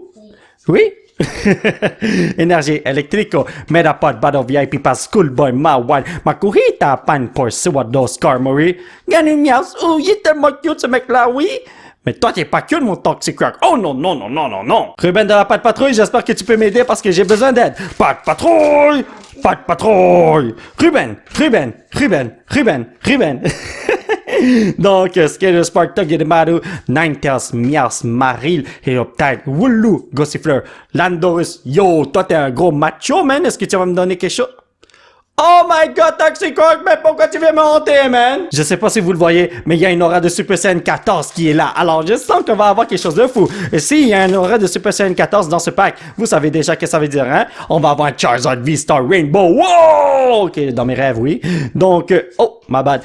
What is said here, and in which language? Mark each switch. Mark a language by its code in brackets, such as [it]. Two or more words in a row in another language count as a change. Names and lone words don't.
[fr] Oui? Énergie électrico, Metapod, Battle VIP Pass, Schoolboy, Mawad, Makuhita, Pan pour Swado, Skarmory, Ganimias, oh, il est tellement cute ce mec-là, oui? Mais toi, t'es pas cute, mon Toxic Rock. Oh non, non, non, non, non, non. Ruben de la Patte Patrouille, j'espère que tu peux m'aider parce que j'ai besoin d'aide. Patte Patrouille! Patte Patrouille! Ruben! Donc, Skater Spark, Togedemaru, Ninetales, Mias, Maril, Heloptide, Wooloo, Gossifleur, Landorus. Yo, toi, t'es un gros macho, man. Est-ce que tu vas me donner quelque chose? [en] Oh my god, Toxic Rock, [fr] mais pourquoi tu viens me hanter, man? Je sais pas si vous le voyez, mais il y a une aura de Super Saiyan 14 qui est là. Alors, je sens qu'on va avoir quelque chose de fou. Et s'il y a une aura de Super Saiyan 14 dans ce pack, vous savez déjà ce que ça veut dire, hein? On va avoir un Charizard V-Star Rainbow. Wow! Ok, dans mes rêves, oui. Donc, [en] oh, my bad.